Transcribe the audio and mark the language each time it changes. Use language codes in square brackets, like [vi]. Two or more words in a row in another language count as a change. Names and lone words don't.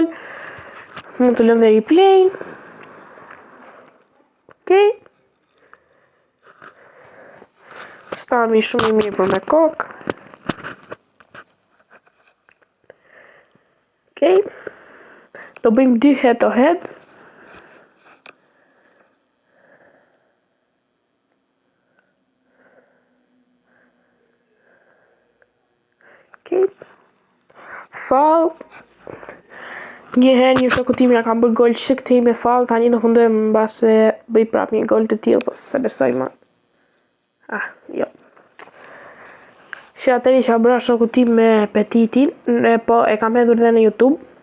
[sq] Mund të lëm dhe replay. Okej. Stami shumë i mirë për me kokë. Okej. Do bëjmë 2 [en] head to head. [sq] Okej. Fall. Njëherë një shoku tim ja ka bërë gol që këtej me fall, tani do mundojmë mbase bëj prap një gol të tillë, po se besoj më. Jo. Që atëri që bëra shoku tim me Petitin, po e kam hedhur dhe në YouTube.